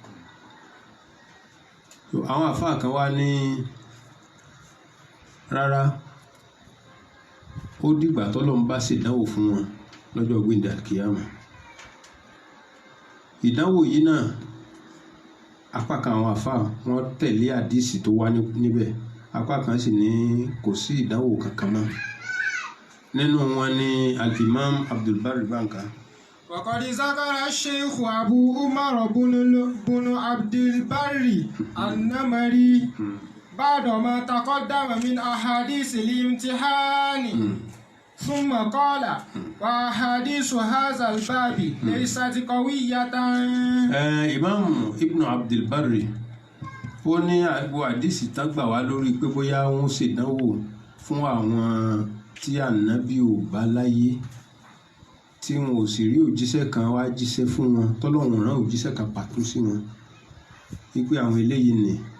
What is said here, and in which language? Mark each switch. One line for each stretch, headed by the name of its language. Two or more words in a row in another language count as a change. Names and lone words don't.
Yoruba: Àwọn àfáà kan wá ní rárá ó dìgbà tọ́lọ́run bá ṣèdánwò fún wọn lọ́jọ́ gbẹ̀ndẹ̀ àkíyàmọ̀ ìdánwò yìí náà apá kan àwọn àfáà wọ́n tẹ̀lé àdìsí tó wá níbẹ̀ apá kan sì ní kò sí ìdánwò kankan mọ́ nínú wọn ní al-Imam Abdul Barri Banka.
Arabic: وقد ذكر الشيخ أبو عمر بن عبد البر النمري بعد ما تقدم من أحاديث الامتحان ثم قال وأحاديث هذا الباب ليست قوية.
Yoruba: Imam Ibn Abdul Barri ó ní àgbo àdìsí tán gbà wá lórí pé bóyá wọ́n ṣèdánwò fún àwọn tí ànábì ò bá láyé tí wọn ò sì rí òjíṣẹ́ kan wá jíṣẹ́ fún wọn tọ́lọ́run rán òjíṣẹ́ kan pàtó sí wọn wípé àwọn eléyìí ni